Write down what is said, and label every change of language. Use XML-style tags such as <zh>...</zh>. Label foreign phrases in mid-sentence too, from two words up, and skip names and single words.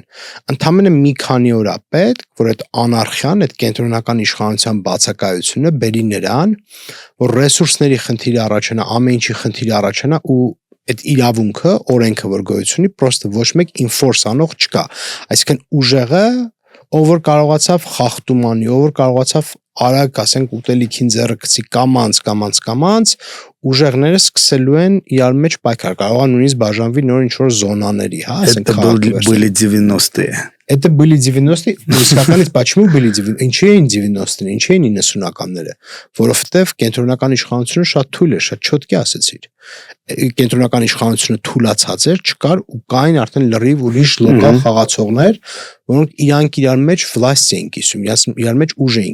<hy>ընդամենը մի քանի օր է պետք, որ այդ անարխիան, այդ կենտրոնական իշխանության բացակայությունը բերի նրան, որ ռեսուրսների խնդիրը առաջանա, ամեն ինչի խնդիրը առաջանա ու այդ իրավունքը, օրենքը որ գոյություն ունի, պրոստը ոչ մեկ ինֆորս անող չկա, այսինքն ուժեղը, ով որ կարողացավ խախտում անի, ով որ կարողացավ արագ ասենք ուտելիքին ձեռը գցի կամանց, ուժեղները սկսելու են իրար մեջ պայքար, կարող է նույնիսկ բաժանվի նոր ինչ-որ զոնաների, ասենք</hy> <ru>были 90-е. Это были 90-е, իսկականից почему были 90-е,</ru> <hy>ինչի էին 90-ները, ինչի էին 90-ականները, որովհետև կենտրոնական իշխանությունը շատ թույլ է, շատ չոտքի ասեցիր։ Կենտրոնական իշխանությունը թուլացած էր, չկար ու կային արդեն լրիվ ուրիշ լոկալ խաղացողներ, որոնք իրանք իրար մեջ վլաստ էին կիսում, իրար մեջ ուժ էին</hy>